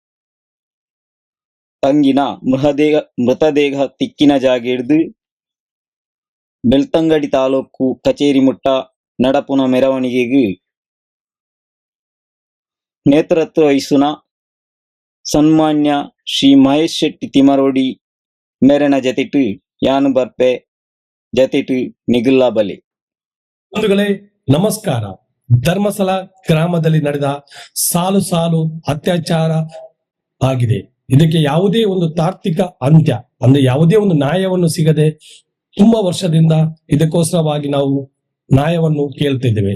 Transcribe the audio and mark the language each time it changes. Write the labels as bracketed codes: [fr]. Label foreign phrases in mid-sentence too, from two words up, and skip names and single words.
[tcy] ತಂಗಿನ ಮೃತದೇಹ ತಿಕ್ಕಿನ ಜಾಗ ಹಿಡಿದು ಬೆಳ್ತಂಗಡಿ ತಾಲೂಕು ಕಚೇರಿ ಮುಟ್ಟ ನಡಪುನ ಮೆರವಣಿಗೆಗೆ ನೇತೃತ್ವ ವಹಿಸುನ ಸನ್ಮಾನ್ಯ ಶ್ರೀ ಮಹೇಶ್ ಶೆಟ್ಟಿ ತಿಮರೋಡಿ ಮೇರನ ಜತಿಟು ಯಾನು ಬರ್ಪೆ ಜತಿಟು ನಿಗುಲ್ಲ ಬಲೆ. [kn] ಬಂಧುಗಳೇ ನಮಸ್ಕಾರ. ಧರ್ಮಸ್ಥಳ ಗ್ರಾಮದಲ್ಲಿ ನಡೆದ ಸಾಲು ಅತ್ಯಾಚಾರ ಆಗಿದೆ. ಇದಕ್ಕೆ ಯಾವುದೇ ಒಂದು ತಾರ್ಕಿಕ ಅಂತ್ಯ ಅಂದ್ರೆ ಯಾವುದೇ ಒಂದು ನ್ಯಾಯವನ್ನು ಸಿಗದೆ ತುಂಬಾ ವರ್ಷದಿಂದ ಇದಕ್ಕೋಸ್ಕರವಾಗಿ ನಾವು ನ್ಯಾಯವನ್ನು ಕೇಳ್ತಿದ್ದೇವೆ.